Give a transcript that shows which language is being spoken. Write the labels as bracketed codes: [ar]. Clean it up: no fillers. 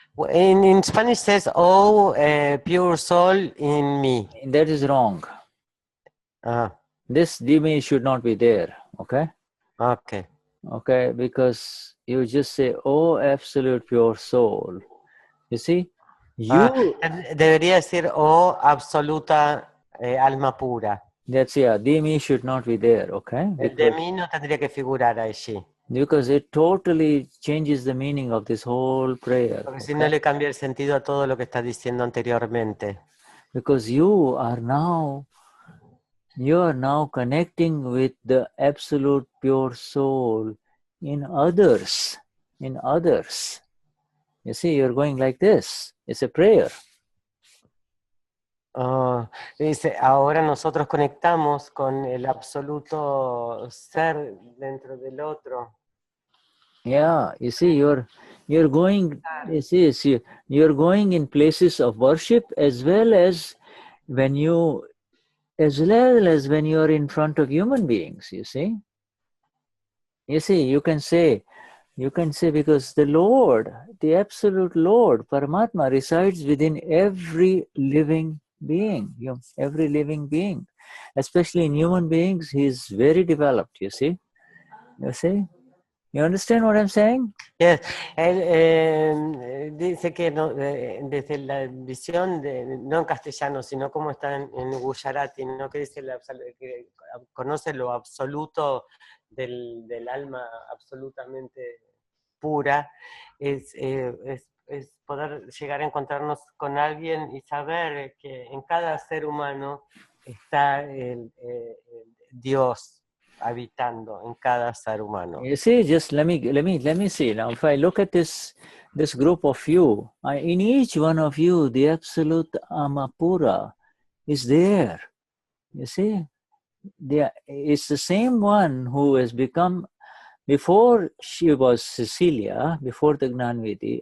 [en] in Spanish says, oh, pure soul in me. that is wrong. This dimi should not be there, okay? Okay. Okay, because you just say, oh, absolute pure soul. You see? [es] Debería decir, oh, absoluta alma pura. [en] That's, yeah, dimi should not be there, okay? [es] El de mí no tendría que figurar allí. [en] Because it totally changes the meaning of this whole prayer. [es] Porque si no le cambia el sentido a todo lo que está diciendo anteriormente. [en] Because you are now connecting with the absolute pure soul in others. You see, you're going like this. It's a prayer. [es] Dice, ahora nosotros conectamos con el absoluto ser dentro del otro. [en] Yeah, you see, you're You're going, you're going in places of worship as well as when you are in front of human beings, you see. You can say because the Lord, the absolute Lord, Paramatma, resides within every living being, every living being. Especially in human beings, he is very developed, you see. You understand what I'm saying? Yes. [es] Él dice que no, desde la visión, no en castellano, sino como está en Gujarati, ¿no? Que dice que conoce lo absoluto del alma absolutamente pura, es poder llegar a encontrarnos con alguien y saber que en cada ser humano está el Dios habitando en cada ser humano. [en] You see, just let me see now. If I look at this group of you, in each one of you, the absolute Amapura is there. You see, it's the same one who has become. Before she was Cecilia, before the Gnani Vidhi.